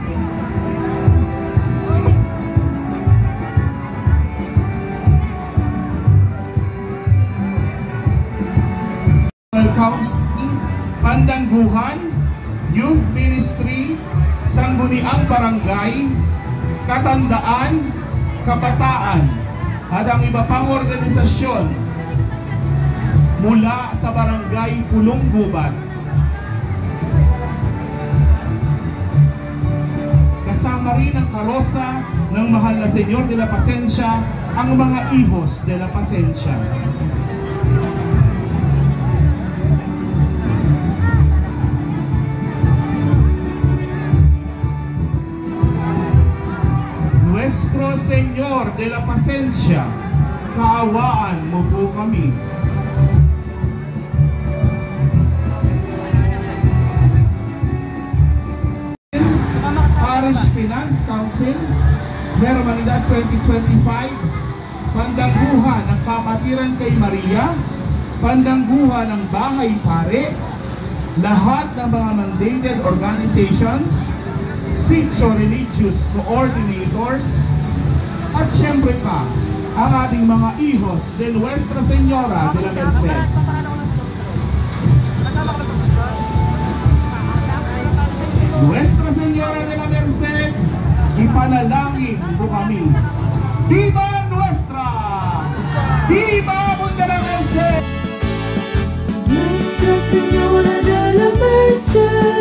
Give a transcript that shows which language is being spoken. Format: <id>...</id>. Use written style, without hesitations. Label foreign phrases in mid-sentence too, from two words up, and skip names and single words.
<tl>Council, Pandangguhan, Youth Ministry, Sangguniang Barangay, Katandaan, Kabataan at ang iba pang organisasyon mula sa Barangay Pulong Gubat. Kasama rin ang karosa ng mahal na Senyor de la Pasensya, ang mga Hijos de la Pasensya. Nuestro Senyor de la Pasensya, kaawaan mo po kami. Parish Finance Council, Hermanidad 2025, Pandangguhan ng Kapatiran kay Maria, Pandangguhan ng Bahay Pare, lahat ng mga</tl> <en>mandated organizations,</en> <tl>Sitio Religious Coordinators, at syempre pa, ang ating mga Hijos de Nuestra Señora de la Merced. Nuestra Señora de la Merced, ipanalangin po kami.</tl> <es>Viva Nuestra! Viva Punta la Merced! Nuestra Señora de la Merced.</es>